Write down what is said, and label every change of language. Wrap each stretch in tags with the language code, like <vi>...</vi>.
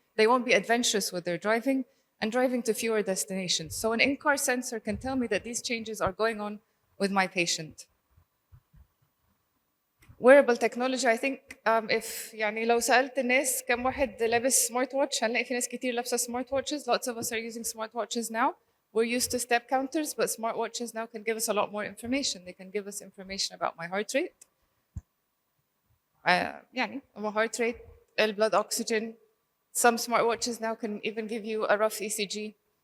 <en>They won't be adventurous with their driving and driving to fewer destinations. So an in-car sensor can tell me that these changes are going on with my patient. Wearable technology, I think if</en> <ar>يعني لو سألت الناس كم واحد لابس سمارت واتش هنلاقي في ناس كتير لابسة سمارت watches.</ar> <en>Lots of us are using smart watches now. We're used to step counters, but smart watches now can give us a lot more information. They can give us information about my heart rate. يعني my heart rate, blood oxygen. Some smart watches now can even give you a rough ECG.</en>